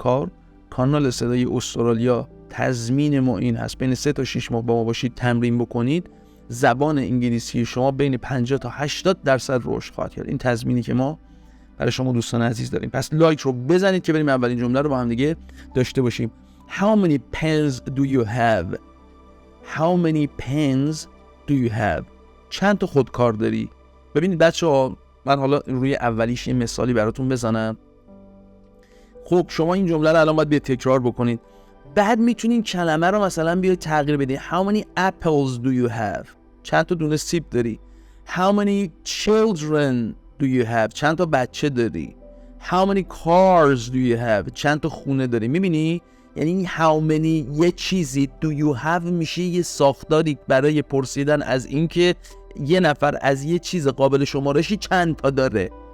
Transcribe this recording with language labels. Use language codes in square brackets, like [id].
[fa] این کانال صدای استرالیا تضمین ما این هست بین 3 تا 6 ماه با ما باشید، تمرین بکنید، زبان انگلیسی شما بین 50 تا 80% رشد خواهد کرد. این تضمینی که ما برای شما دوستان عزیز داریم. پس لایک رو بزنید که بریم اولین جمله رو با هم دیگه داشته باشیم. [en] How many pens do you have? How many pens do you have? [fa] چند تا خودکار داری؟ ببینید بچه‌ها من حالا روی اولیش یه مثالی براتون بزنم. خب شما این جمله رو الان باید تکرار بکنید. بعد میتونین کلمه رو مثلا بیاید تغییر بدید. [en] How many apples do you have? [fa] چند تا دونه سیب داری؟ [en] How many children do you have? [fa] چند تا بچه داری؟ [en] How many cars do you have? [fa] چند تا خونه داری؟ میبینی؟ یعنی [en] how many [fa] یه چیزی [en] do you have [fa] میشه یه ساختاری برای پرسیدن از اینکه یه نفر از یه چیز قابل شمارشی چند تا داره.